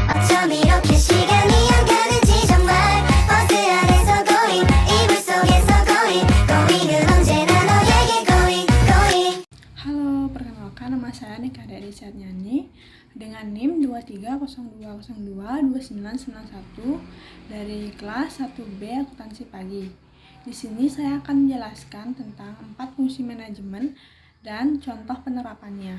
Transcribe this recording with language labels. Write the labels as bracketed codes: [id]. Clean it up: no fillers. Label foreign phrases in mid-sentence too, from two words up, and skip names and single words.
[ko] 참 이렇게 시간이 안 가는지 정말 버스 안에서 going 이불 속에서 going 은 언제나 너에게 going. [id] Halo, perkenalkan nama saya Nika dari Nyanyi dengan NIM 2302022991 dari kelas 1B Akuntansi Pagi. Di sini saya akan menjelaskan tentang 4 fungsi manajemen dan contoh penerapannya.